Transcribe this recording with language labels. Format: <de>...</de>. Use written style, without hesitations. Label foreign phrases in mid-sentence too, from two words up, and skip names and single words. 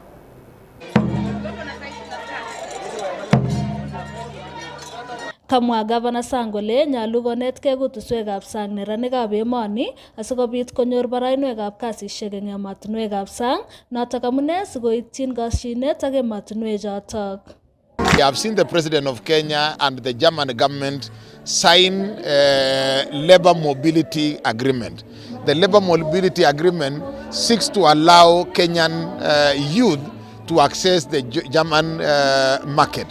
<kln>Kamwa Governor Sangole nyalu konetkei kutuswekab sang neranikab emoni asikobit konyor barainwekab kasisiek eng ematinwekab sang notok amune sikoityin kasyinet ak ematinwechotok.</kln> <en>We have seen the President of Kenya and the German government sign a labor mobility agreement. The labor mobility agreement seeks to allow Kenyan youth to access the German market.</en>